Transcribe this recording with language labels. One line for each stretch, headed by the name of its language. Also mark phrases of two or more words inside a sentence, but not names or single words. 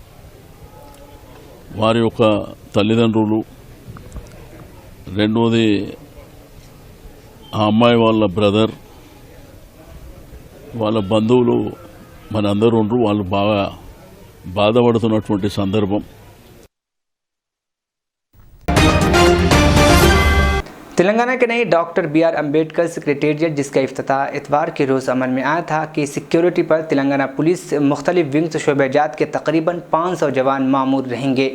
Telugu: వారి యొక్క తల్లిదండ్రులు, రెండోది ఆ అమ్మాయి వాళ్ళ బ్రదర్, వాళ్ళ బంధువులు మనందరూ ఉండరు, వాళ్ళు బాగా బాధపడుతున్నటువంటి సందర్భం।
Urdu: تلنگانہ کے نئے ڈاکٹر BR امبیڈکر سیکریٹریٹ جس کا افتتاح اتوار کے روز عمل میں آیا تھا کہ سیکیورٹی پر تلنگانہ پولیس مختلف ونگز شعبہ جات کے تقریباً 500 جوان مامور رہیں گے۔